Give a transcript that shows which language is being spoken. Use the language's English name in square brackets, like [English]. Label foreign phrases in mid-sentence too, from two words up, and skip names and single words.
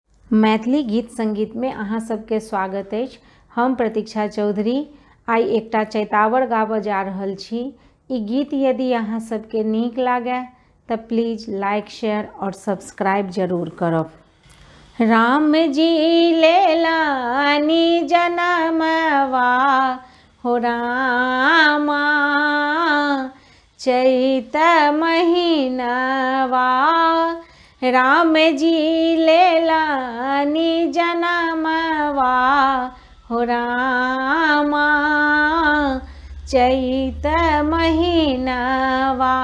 [Maithili] मैथिली गीत संगीत में अहाँ सबके स्वागत अछि। हम प्रतीक्षा चौधरी आई एकटा चैतावर गाबऽ जा रहल छी। ई गीत यदि अहाँ सबके नीक लागे तऽ [English] please like share [Maithili] और सब्सक्राइब जरूर करब। [Bhojpuri] राम जी लेलानी जनमवा हो रामा, चैत महीनवा राम जी लेलानी जनमवा हो रामा, चैत महीनवा।